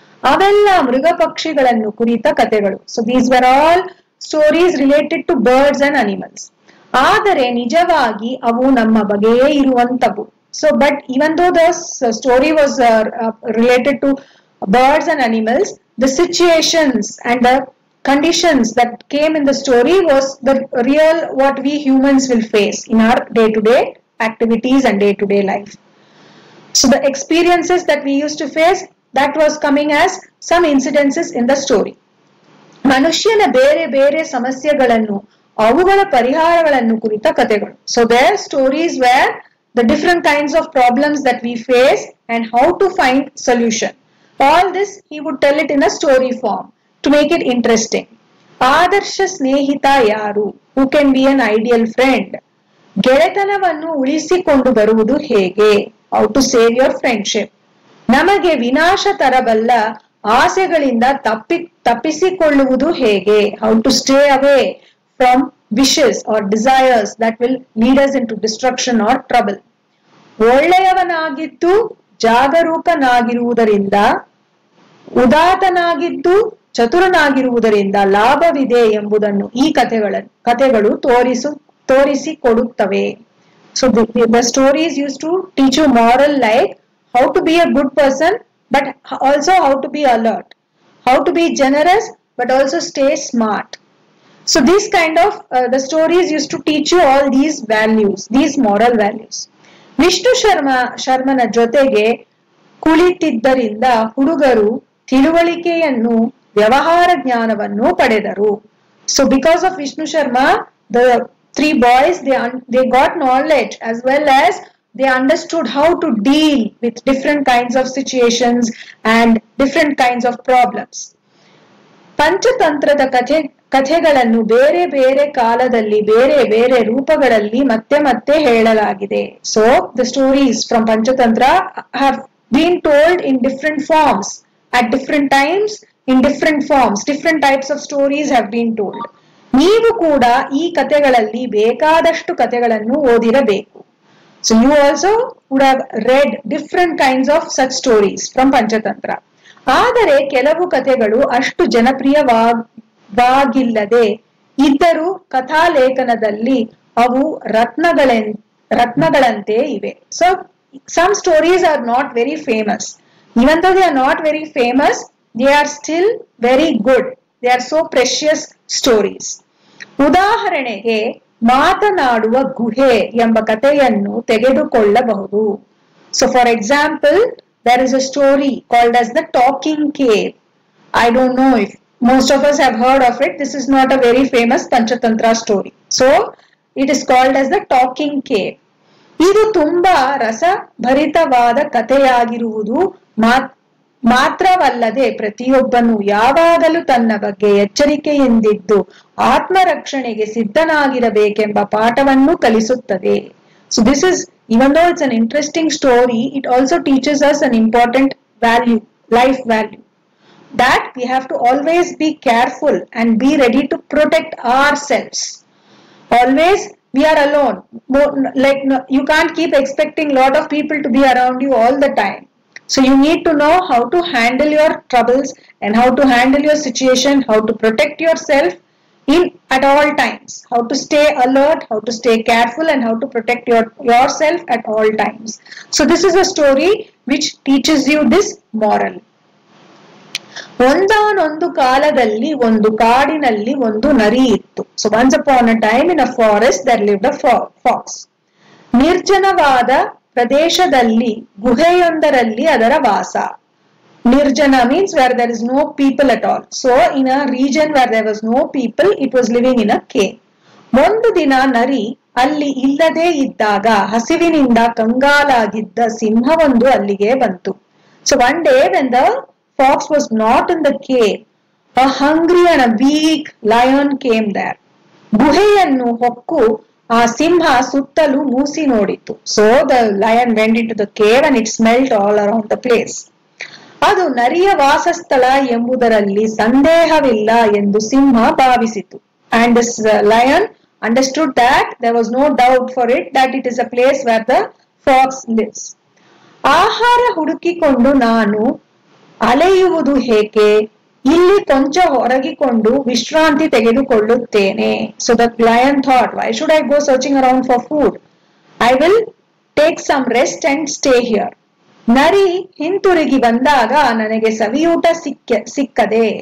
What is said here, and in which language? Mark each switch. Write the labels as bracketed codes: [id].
[kn] ಅವೆಲ್ಲ ಮೃಗ ಪಕ್ಷಿಗಳನ್ನು ಕುರಿತ ಕಥೆಗಳು. [en] So these were all stories related to birds and animals. [kn] ಆದರೆ ನಿಜವಾಗಿ ಅವು ನಮ್ಮ ಬಗೆಯೇ ಇರುವಂತವು. [en] So but even though the story was related to birds and animals, the situations and the conditions that came in the story was the real what we humans will face in our day-to-day activities and day-to-day life. So the experiences that we used to face, that was coming as some incidences in the story. [kn] ಮನುಷ್ಯನ ಬೇರೆ ಬೇರೆ ಸಮಸ್ಯೆಗಳನ್ನು ಅವುಗಳ ಪರಿಹಾರಗಳನ್ನು ಕುರಿತ ಕಥೆಗಳು. [en] So their stories were the different kinds of problems that we face and how to find solution. All this he would tell it in a story form to make it interesting. [kn] ಆದರ್ಶ ಸ್ನೇಹಿತ ಯಾರು? [en] Who can be an ideal friend? [kn] ಗೆಳೆತನವನ್ನು ಉಳಿಸಿಕೊಂಡು ಬರುವುದು ಹೇಗೆ? [en] How to save your friendship? [kn] ನಮಗೆ ವಿನಾಶ ತರಬಲ್ಲ ಆಸೆಗಳಿಂದ ತಪ್ಪಿಸಿಕೊಳ್ಳುವುದು ಹೇಗೆ? [en] How to stay away from wishes or desires that will lead us into destruction or trouble. [kn] ಒಳ್ಳೆಯವನಾಗಿದ್ದು ಜಾಗರೂಕನಾಗಿರುವುದರಿಂದ, ಉದಾತ್ತನಾಗಿದ್ದು ಚತುರನಾಗಿರುವುದರಿಂದ ಲಾಭವಿದೆ ಎಂಬುದನ್ನು ಈ ಕಥೆಗಳು ತೋರಿಸಿಕೊಡುತ್ತವೆ. [en] So the stories used to teach you moral life, how to be a good person, but also how to be alert, how to be generous, but also stay smart. So these kind of the stories used to teach you all these values, these moral values. [kn] Vishnu ಶರ್ಮನ ಜೊತೆಗೆ ಕುಳಿತಿದ್ದರಿಂದ ಹುಡುಗರು ತಿಳುವಳಿಕೆಯನ್ನು, ವ್ಯವಹಾರ ಜ್ಞಾನವನ್ನು ಪಡೆದರು. [en] So because of Vishnu Sharma, the 3 boys, they got knowledge as well as they understood how to deal with different kinds of situations and different kinds of problems. [kn] ಪಂಚತಂತ್ರದ ಕಥೆಗಳನ್ನು ಬೇರೆ ಬೇರೆ ಕಾಲದಲ್ಲಿ ಬೇರೆ ಬೇರೆ ರೂಪಗಳಲ್ಲಿ ಮತ್ತೆ ಮತ್ತೆ ಹೇಳಲಾಗಿದೆ. [en] So the stories from Panchatantra have been told in different forms at different times in different forms. Different types of stories have been told. [kn] ನೀವು ಕೂಡ ಈ ಕಥೆಗಳಲ್ಲಿ ಬೇಕಾದಷ್ಟು ಕಥೆಗಳನ್ನು ಓದಿರಬೇಕು. [en] So you also would have read different kinds of such stories from Panchatantra. [kn] ಆದರೆ ಕೆಲವು ಕಥೆಗಳು ಅಷ್ಟು ಜನಪ್ರಿಯವಾಗಿಲ್ಲದೆ ಇದ್ದರೂ ಕಥಾಲೇಖನದಲ್ಲಿ ಅವು ರತ್ನಗಳಂತೆ ಇವೆ. [en] So some stories are not very famous. Even though they are not very famous, they are still very good. They are so precious stories. [kn] ಉದಾಹರಣೆಗೆ ಮಾತನಾಡುವ ಗುಹೆ ಎಂಬ ಕಥೆಯನ್ನು ತೆಗೆದುಕೊಳ್ಳಬಹುದು. [en] So for example, there is a story called as the Talking Cave. I don't know if most of us have heard of it. This is not a very famous Panchatantra story. So it is called as the Talking Cave. [kn] ಇದು ತುಂಬಾ ರಸಭರಿತವಾದ ಕಥೆಯಾಗಿರುವುದು ಮಾತ್ರವಲ್ಲದೆ ಪ್ರತಿಯೊಬ್ಬನು ಯಾವಾಗಲೂ ತನ್ನ ಬಗ್ಗೆ ಎಚ್ಚರಿಕೆಯಿಂದಿದ್ದು ಆತ್ಮರಕ್ಷಣೆಗೆ ಸಿದ್ಧನಾಗಿರಬೇಕೆಂಬ ಪಾಠವನ್ನು ಕಲಿಸುತ್ತದೆ. [en] So this is, even though it's an interesting story, it also teaches us an important value, life value, that we have to always be careful and be ready to protect ourselves. Always we are alone. Like you can't keep expecting a lot of people to be around you all the time. So you need to know how to handle your troubles and how to handle your situation, how to protect yourself at all times, how to stay alert, how to stay careful, and how to protect yourself at all times. So this is a story which teaches you this moral. [kn] ಒಂದಾನೊಂದು ಕಾಲದಲ್ಲಿ ಒಂದು ಕಾಡಿನಲ್ಲಿ ಒಂದು ನರಿ ಇತ್ತು. [en] So once upon a time in a forest there lived a fox. [kn] ನಿರ್ಜನವಾದ ಪ್ರದೇಶದಲ್ಲಿ ಗುಹೆಯೊಂದರಲ್ಲಿ ಅದರ ವಾಸ. [en] Nirjana means where there is no people at all. So in a region where there was no people, it was living in a cave. [kn] ಒಂದು ದಿನ ನರಿ ಅಲ್ಲಿ ಇಲ್ಲದೆ ಇದ್ದಾಗ ಹಸಿವಿನಿಂದ ಕಂಗಾಲಾಗಿದ್ದ ಸಿಂಹವೊಂದು ಅಲ್ಲಿಗೆ ಬಂತು. [en] So one day when the fox was not in the cave, a hungry and a weak lion came there. [kn] ಗುಹೆಯನ್ನು ಹೊಕ್ಕು ಆ ಸಿಂಹ ಸುತ್ತಲೂ ಮೂಸಿ ನೋಡಿತು. [en] So the lion went into the cave and it smelled all around the place. [kn] ಅದು ನರಿಯ ವಾಸಸ್ಥಳ ಎಂಬುದರಲ್ಲಿ ಸಂದೇಹವಿಲ್ಲ ಎಂದು ಸಿಂಹ ಭಾವಿಸಿತು. [en] And this lion understood that there was no doubt for it that it is a place where the fox lives. [kn] ಆಹಾರ ಹುಡುಕಿಕೊಂಡು ನಾನು ಅಲೆಯುವುದು ಏಕೆ? ಇಲ್ಲಿ ಕೊಂಚ ಹೊರಗಿಕೊಂಡು ವಿಶ್ರಾಂತಿ ತೆಗೆದುಕೊಳ್ಳುತ್ತೇನೆ. [en] So the lion thought, why should I go searching around for food? I will take some rest and stay here. [kn] ನರಿ ಹಿಂತಿರುಗಿ ಬಂದಾಗ ನನಗೆ ಸವಿಯೂಟ ಸಿಕ್ಕದೆ.